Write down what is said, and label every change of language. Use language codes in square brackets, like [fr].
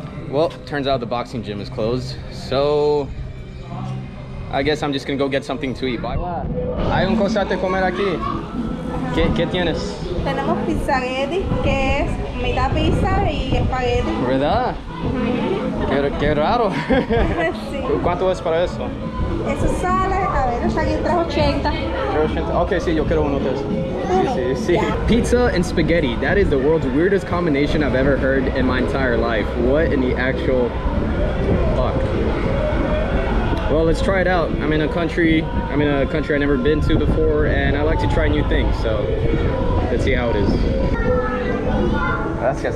[en] Well, turns out the boxing gym is closed, so I guess I'm just gonna go get something to eat. Bye. [es] Hay un cosa de comer aquí. ¿Qué tienes? Tenemos pizzaguetti, que es mitad pizza y espagueti. ¿Verdad? Qué raro. Sí. ¿Cuánto es para eso? Eso sale, a ver, está aquí en 380. Ok, sí, yo quiero uno de esos. Uno. Sí. Ya. [en] Pizza and spaghetti. That is the world's weirdest combination I've ever heard in my entire life. What in the actual fuck? Well, let's try it out. I'm in a country I've never been to before, and I like to try new things. So let's see how it is. Gracias.